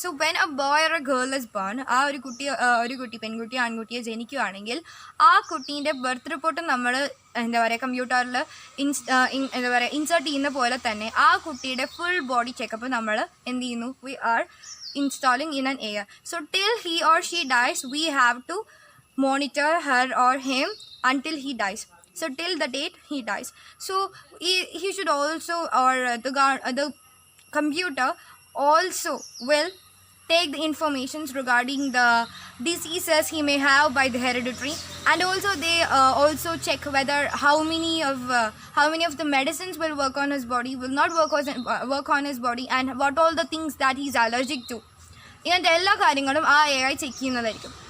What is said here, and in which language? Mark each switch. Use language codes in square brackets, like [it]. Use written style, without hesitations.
[en] so when a boy or a girl is born, [ml] ആ ഒരു കുട്ടി പെൺകുട്ടിയോ ആൺകുട്ടിയോ ജനിക്കുകയാണെങ്കിൽ ആ കുട്ടീൻ്റെ ബർത്ത് റിപ്പോർട്ട് നമ്മൾ എന്താ പറയുക കമ്പ്യൂട്ടറിൽ എന്താ പറയുക ഇൻസേർട്ട് ചെയ്യുന്ന പോലെ തന്നെ ആ കുട്ടിയുടെ ഫുൾ ബോഡി ചെക്കപ്പ് നമ്മൾ എന്ത് ചെയ്യുന്നു, [en] We are installing in an AI. So till he or she dies, we have to monitor her or him until he dies. So till the date he dies. So he should also, or the computer also will take the informations regarding the diseases he may have by the hereditary, and also they also check whether how many of the medicines will work on his body, will not work on his body, and what all the things that he is allergic to. [ml] ഇങ്ങനത്തെ എല്ലാ കാര്യങ്ങളും ആ AI check ചെയ്യുന്നതായിരിക്കും.